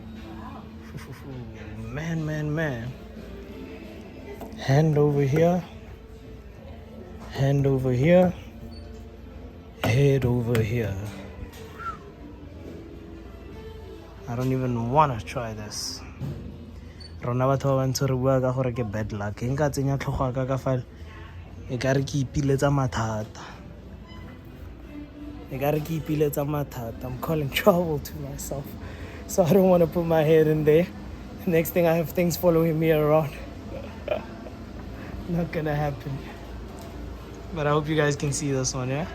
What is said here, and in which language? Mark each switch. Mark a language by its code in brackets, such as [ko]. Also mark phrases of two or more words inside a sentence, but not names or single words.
[en] Man. Hand over here. Hand over here. Head over here. I don't even want to try this. [tn] Rona batho ba bantse re bua ka gore ke [en] bad luck. [tn] Nka tsenya tlhogo ka ka fale. E ka re ke ipiletsa mathata. [en] I'm calling trouble to myself. So I don't want to put my head in there. Next thing I have things following me around. Not gonna happen. But I hope you guys can see this one, yeah?